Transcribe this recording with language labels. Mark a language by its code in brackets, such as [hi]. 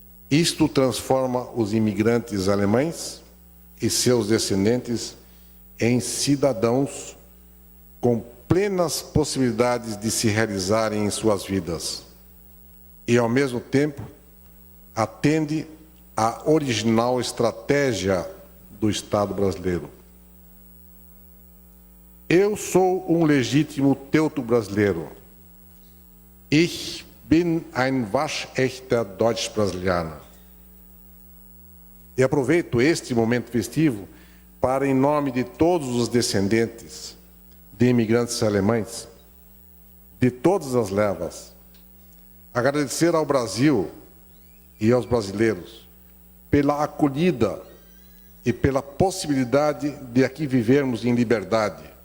[pt] Isto transforma os imigrantes alemães e seus descendentes em cidadãos com plenas possibilidades de se realizarem em suas vidas e, ao mesmo tempo, atende à original estratégia do Estado brasileiro. Eu sou um legítimo teuto brasileiro. [de] Ich bin ein waschechter Deutsch-Brasilianer. [pt] E aproveito este momento festivo para, em nome de todos os descendentes de imigrantes alemães, de todas as levas, agradecer ao Brasil e aos brasileiros pela acolhida e pela possibilidade de aqui vivermos em liberdade,